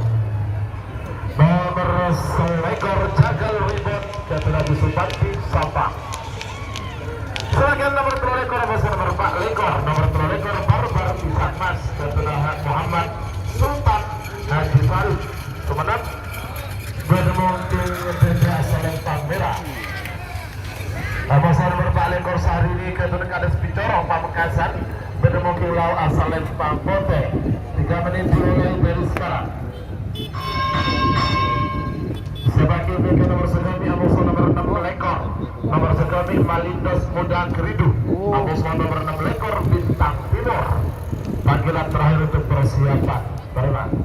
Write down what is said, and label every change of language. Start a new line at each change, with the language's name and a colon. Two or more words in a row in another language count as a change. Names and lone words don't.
Madurese: nomor selekor jagal ribet Ketua Supanti Sampang. Silakan nomor telekor nomor 4 lekor nomor telekor Barbar Pisang Mas Ketua Muhammad Sultan Haji Farid Sumenep bermungkin beda selempang merah. Nomor nomor 4 lekor Sahrini Ketua Kades Picorong Pamekasan bermungkin lau asal lempang pote
Indonesian: 3 menit dimulai dari sekarang.
Madurese: Sebagai beka nomor sekami Amoso nomor 6 lekor nomor sekami Malindos Muda Keridu Amoso nomor 6 lekor Bintang Timur.
Indonesian: Panggilan terakhir untuk persiapan berenang.